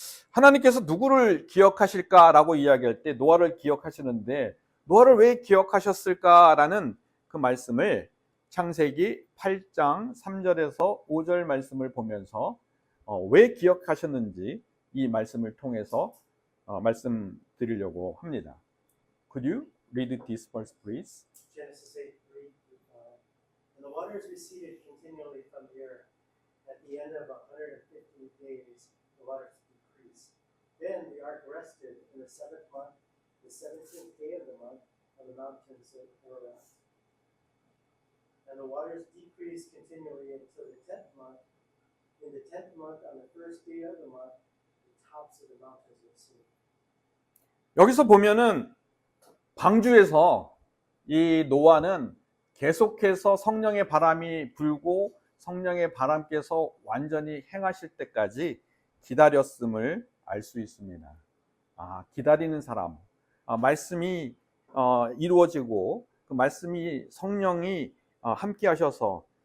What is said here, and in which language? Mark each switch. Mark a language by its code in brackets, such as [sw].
[ko] 하나님께서 누구를 기억하실까라고 이야기할 때 노아를 기억하시는데 노아를 왜 기억하셨을까라는 그 말씀을 창세기 8장 3절에서 5절 말씀을 보면서 왜 기억하셨는지 이 말씀을 통해서 말씀드리려고 합니다. [en] Could you read this verse, please? Genesis 8:3-5. And the waters receded continually from the earth. At the end of 150 days, the waters decreased. Then the ark rested in the 7th month, the 17th day of the month, on the mountains of Ararat. And the waters decreased continually until the 10th month. In the 10th month, on the first day of the month, the tops of the mountains were seen. [ko] 여기서 보면은 방주에서 이 노아는 계속해서 성령의 바람이 불고 성령의 바람께서 완전히 행하실 때까지 기다렸음을 알 수 있습니다. 기다리는 사람, 말씀이 이루어지고 그 말씀이 성령이 함께 하셔서